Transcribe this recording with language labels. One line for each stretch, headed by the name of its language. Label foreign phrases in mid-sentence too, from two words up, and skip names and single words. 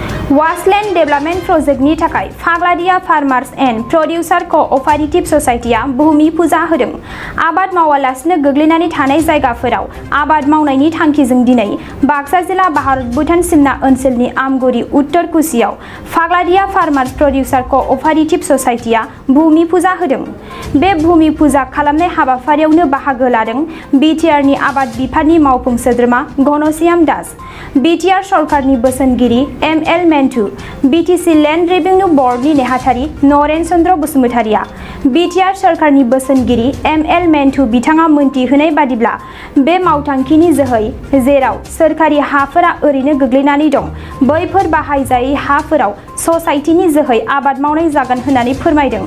Bodo: वासलैंड डेभलपमेंट प्रोजेक्टनि थाखाय फाग्लादिया फार्मार्स एंड प्रोड्यूसर कोऑपरेटिव सोसाइटिया भूमि पूजा होदों। आबाद मावालासिनो गोग्लैनानै थानाय जायगाफोराव आबाद मावनायनि थांखिजों दिनै बाक्सा जिल्ला भारत भूटान सिमना ओनसोलनि आमगुरि उत्तर कुसियाव फाग्लादिया फार्मार्स प्रोड्यूसर कोऑपरेटिव सोसाइटिया भूमि पूजा होदों। बे भूमि पूजा खालामनाय हाबाफारियावनो बाहागो लादों बिटिआरनि आबाद बिफाननि मावफुं सोद्रोमा घनश्याम दास, बिटिआर सरकारनि बोसोनगिरि एमएल मेन्टू, बिटिसि लैंड रेवेन्यू बोर्डनि नेहाथारि नरेन चंद्र बसुमतारिया बिटिआर सरकारनि बोसोनगिरि एमएल मेन्टू बिथाङा मोनथि होनाय बादिब्ला बे मावथांखिनि जोहै जेराव सोरखारि हाफोरा ओरैनो गोग्लैनानै दं बैफोर बाहायजायै हाफोराव ससाइटिनि जोहै आबाद मावनाय जागोन होननानै फोरमायदों।